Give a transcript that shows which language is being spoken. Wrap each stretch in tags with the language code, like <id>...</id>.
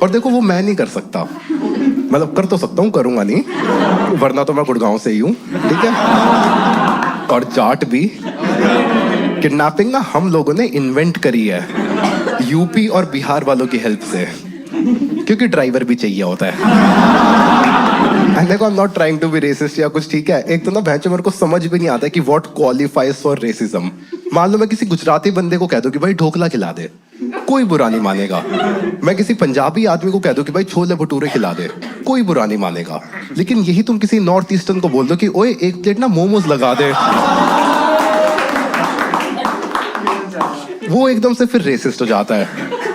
<hi>और देखो वो मैं नहीं कर सकता, मतलब कर तो सकता हूँ, करूंगा नहीं, वरना तो मैं गुड़गांव से ही हूँ, ठीक है, और जाट भी। किडनैपिंग ना हम लोगों ने इन्वेंट करी है यूपी और बिहार वालों की हेल्प से, क्योंकि ड्राइवर भी चाहिए होता है।</hi> <en>And I'm not trying to be racist</en> <hi>या कुछ, ठीक है। एक तो ना भैंचो मेरे को समझ भी नहीं आता कि</hi> <en>what qualifies for racism।</en> <hi>मान लो मैं किसी गुजराती बंदे को कह दूं कि भाई ढोकला खिला दे, कोई बुरा नहीं मानेगा। मैं किसी पंजाबी आदमी को कह दूं कि भाई छोले भटूरे खिला दे, कोई बुरा नहीं मानेगा। लेकिन यही तुम किसी नॉर्थ ईस्टर्न को बोल दो कि ओए 1 प्लेट ना मोमोज लगा दे, वो एकदम से फिर रेसिस्ट हो जाता है।</hi>